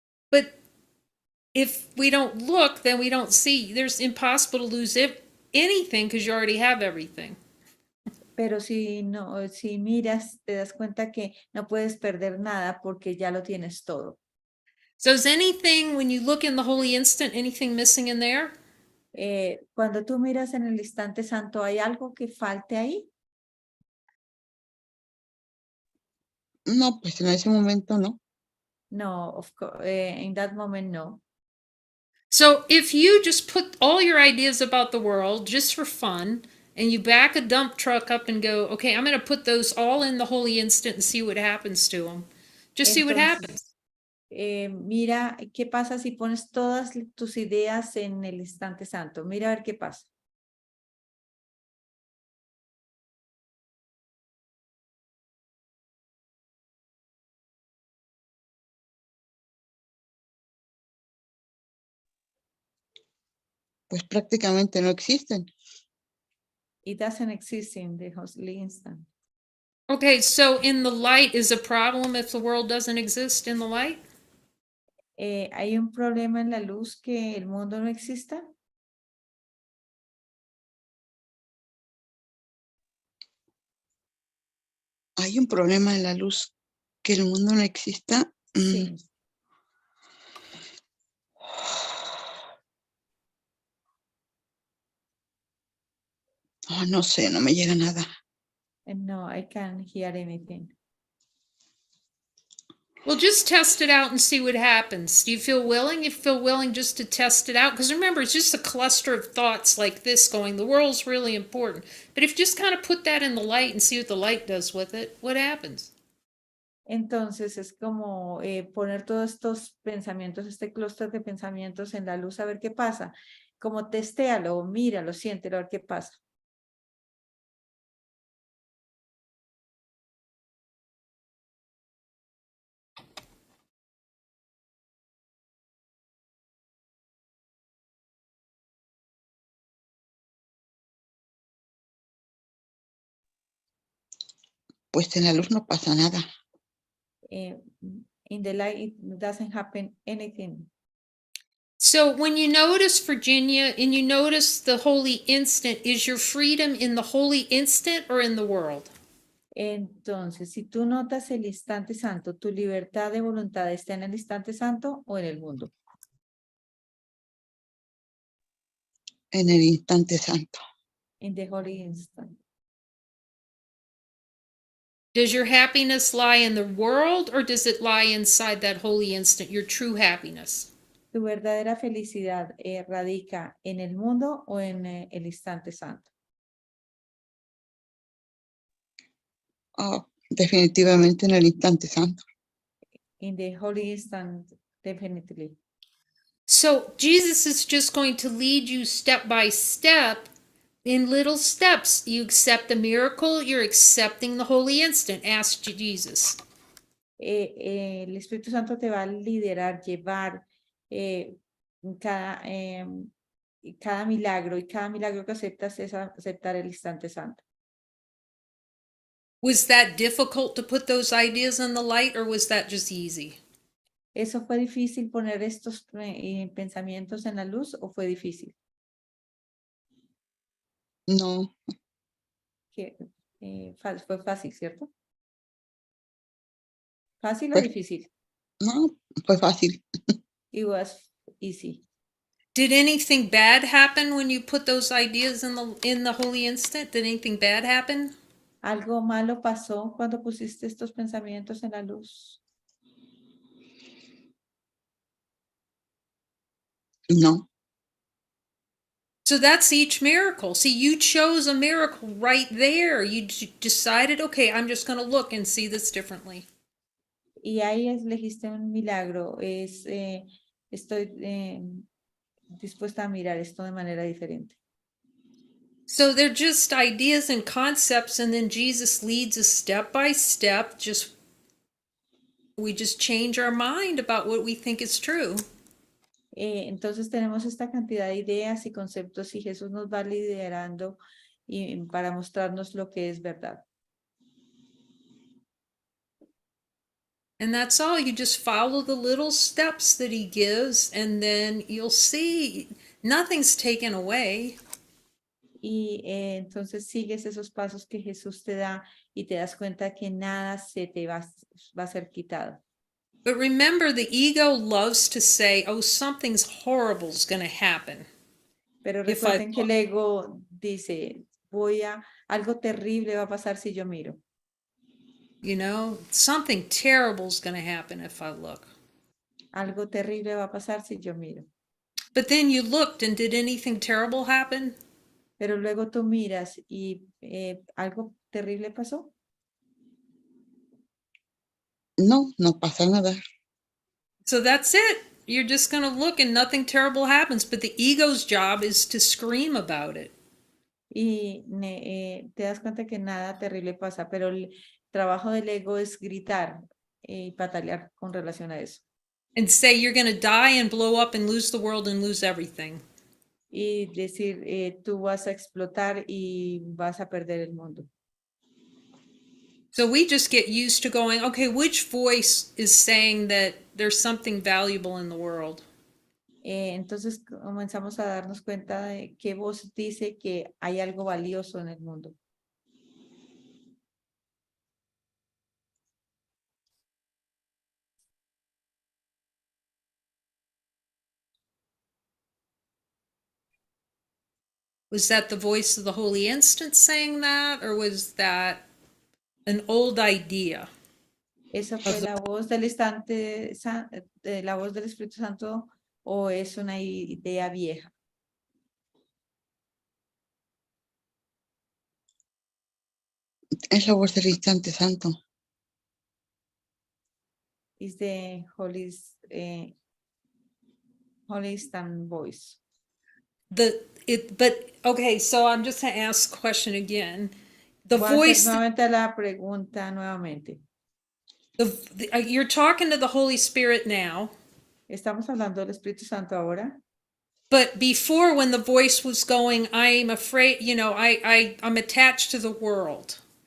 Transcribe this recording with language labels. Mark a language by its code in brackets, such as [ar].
[en] But if we don't look, then we don't see. There's impossible to lose anything because you already have everything. [es] Pero si no, si miras, te das cuenta que no puedes perder nada porque ya lo tienes todo. [en] So is anything, when you look in the holy instant, anything missing in there? [es] Cuando tú miras en el instante santo, ¿hay algo que falte ahí? No, pues en ese momento no. [en] No, in that moment, no. So if you just put all your ideas about the world just for fun, and you back a dump truck up and go, okay, I'm going to put those all in the holy instant and see what happens to them. Just see what happens. [es] Mira qué pasa si pones todas tus ideas en el instante santo. Mira a ver qué pasa. Pues prácticamente no existen. [en] It doesn't exist in the holy instant. Okay, so in the light is a problem if the world doesn't exist in the light? [es] ¿Hay un problema en la luz que el mundo no exista? Hay un problema en la luz, que el mundo no exista. Sí. Oh, no sé, no me llega nada. [en] No, I can't hear anything. Well, just test it out and see what happens. Do you feel willing? You feel willing just to test it out? Because remember, it's just a cluster of thoughts like this going, the world's really important. But if you just kind of put that in the light and see what the light does with it, what happens? [es] Entonces es como poner todos estos pensamientos, este clúster de pensamientos en la luz a ver qué pasa. Como testéalo, míralo, siéntelo, a ver qué pasa. Pues en la luz no pasa nada. [en] In the light, it doesn't happen anything. So when you notice Virginia and you notice the holy instant, is your freedom in the holy instant or in the world? [es] Entonces, si tú notas el instante santo, ¿tu libertad de voluntad está en el instante santo o en el mundo? En el instante santo. [en] In the holy instant. Does your happiness lie in the world or does it lie inside that holy instant, your true happiness? [es] ¿Tu verdadera felicidad radica en el mundo o en el instante santo? Oh, definitivamente en el instante santo. [en] In the holy instant, definitely. So Jesus is just going to lead you step by step in little steps. You accept the miracle, you're accepting the holy instant. Ask Jesus. [es] El Espíritu Santo te va a liderar, llevar cada, cada milagro, y cada milagro que aceptas es aceptar el instante santo. [en] Was that difficult to put those ideas in the light or was that just easy? [es] ¿Eso fue difícil poner estos pensamientos en la luz o fue difícil? No, Fue fácil, ¿cierto? ¿Fácil o Pues- difícil? no, fue fácil. [en] It was easy. Did anything bad happen when you put those ideas in the holy instant? Did anything bad happen? [es] ¿Algo malo pasó cuando pusiste estos pensamientos en la luz? No, [en] So that's each miracle. See, you chose a miracle right there. You decided, okay, I'm just going to look and see this differently. [es] Y ahí elegiste un milagro. Estoy dispuesta a mirar esto de manera diferente. [en] So they're just ideas and concepts, and then Jesus leads us step by step. We just change our mind about what we think is true. [es] Entonces tenemos esta cantidad de ideas y conceptos y Jesús nos va liderando para mostrarnos lo que es verdad. [en] And that's all. You just follow the little steps that he gives, and then you'll see nothing's taken away. [es] Y entonces sigues esos pasos que Jesús te da y te das cuenta que nada se te va a ser quitado. [en] But remember, the ego loves to say, oh, something's horrible's going to happen. [es] Pero [en] If I [es] recuerden que el ego dice, algo terrible va a pasar si yo miro. [en] You know, something terrible's going to happen if I look. [es] Algo terrible va a pasar si yo miro. [en] But then you looked, and did anything terrible happen? [es] Pero luego tú miras y algo terrible pasó. No, no pasa nada. [en] So that's it. You're just going to look and nothing terrible happens. But the ego's job is to scream about it. [es] Y te das cuenta que nada terrible pasa, pero el trabajo del ego es gritar y patalear con relación a eso. [en] And say you're going to die and blow up and lose the world and lose everything. [es] Y decir, tú vas a explotar y vas a perder el mundo. [en] So we just get used to going, okay, which voice is saying that there's something valuable in the world? [es] Entonces comenzamos a darnos cuenta de qué voz dice que hay algo valioso en el mundo. [en] Was that the voice of the Holy Instant saying that, or was that an old idea? [es] ¿Esa fue la voz del instante, la voz del Espíritu Santo o es una idea vieja? Es la voz del instante santo. [en] Is the Holy Instant voice. But okay, so I'm just gonna ask the question again. The [es] Voy a hacer [en] voice, [es] nuevamente la pregunta nuevamente. [en] you're talking to the Holy Spirit now, [es] Estamos hablando del Espíritu Santo ahora, [en] but before, when the voice was going, I'm afraid, you know, I'm attached to the world.